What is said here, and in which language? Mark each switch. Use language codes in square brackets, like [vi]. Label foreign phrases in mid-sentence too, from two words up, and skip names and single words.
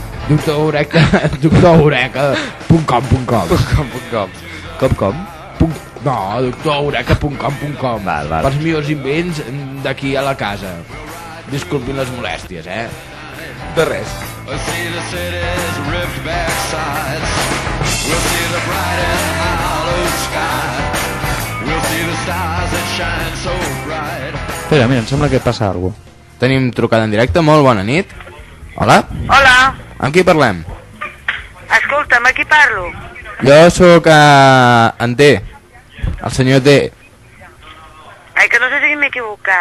[ca] doctorhoreka.com. Com? No, doctorhoreka.com. Val. Pels meus invents d'aquí a la casa. Disculpin les molèsties, De res. [en] We'll see the city's ripped back sides. We'll see the bright and hollow sky. We'll see the stars that shine so bright. [ca] Espera, mira, em sembla que passa alguna cosa. Tenim trucada en directe, molt bona nit. Hola? Hola, Amb qui parlem? escolta'm, a qui parlo? Jo sóc en D, el senyor D. Ai, que no sé si m'he equivocat.